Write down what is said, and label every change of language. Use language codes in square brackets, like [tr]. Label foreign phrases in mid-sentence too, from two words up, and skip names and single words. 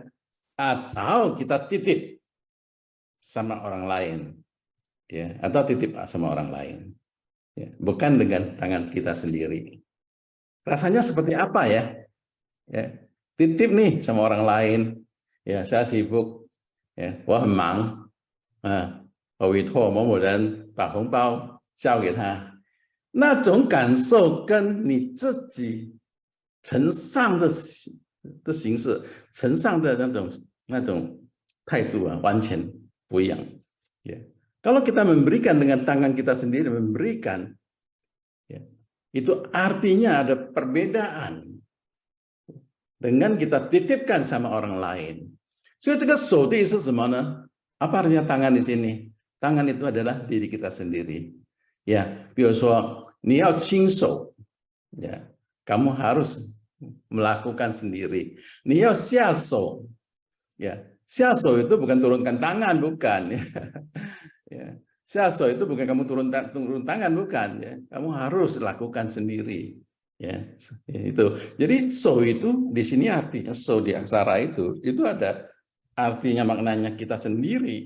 [id] Atau kita titip sama orang lain. Ya, atau titip sama orang lain. Ya, bukan dengan tangan kita sendiri. Rasanya seperti apa ya? Ya, titip nih sama orang lain. Ya, saya sibuk. Ya, [zh] 我很忙. 我委托某某人把红包交给他。那种感受跟你自己呈上的形式、呈上的那种态度完全不一样。Ya. [id] Kalau kita memberikan dengan tangan kita sendiri, memberikan, ya, itu artinya ada perbedaan dengan kita titipkan sama orang lain. So, [zh] 这个手的意思是什么呢？ [id] Apa artinya tangan di sini? Tangan itu adalah diri kita sendiri. Ya, [zh] 比如说你要亲手, [id] ya, kamu harus melakukan sendiri. [zh] 你要下手, [id] ya, 下手 itu bukan turunkan tangan, bukan. Ya, 下手 itu bukan kamu turun tangan, bukan. Ya, kamu harus lakukan sendiri. Ya, itu. Jadi so itu di sini artinya so di aksara itu ada artinya maknanya kita sendiri.